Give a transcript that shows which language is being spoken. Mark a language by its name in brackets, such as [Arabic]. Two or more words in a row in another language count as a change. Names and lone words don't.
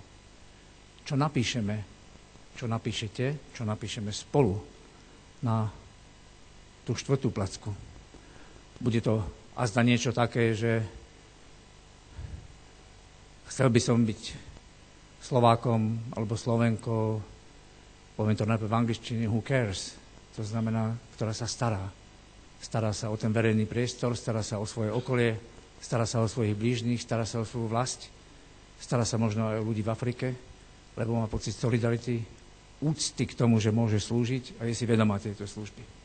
[Slovak] Čo napíšeme, čo napíšete, čo napíšeme spolu na tú štvrtú placku. Bude to azda niečo také, že chcel by som byť Slovákom alebo Slovenkou, poviem to najprv v angličtine, [English] who cares, [Slovak] to znamená, ktorá sa stará. Stará sa o ten verejný priestor, stará sa o svoje okolie, stará sa o svojich blížnych, stará sa o svoju vlast, stará sa možno aj o ľudí v Afrike, lebo má pocit solidarity, úcty k tomu, že môže slúžiť a je si vedomá tejto služby.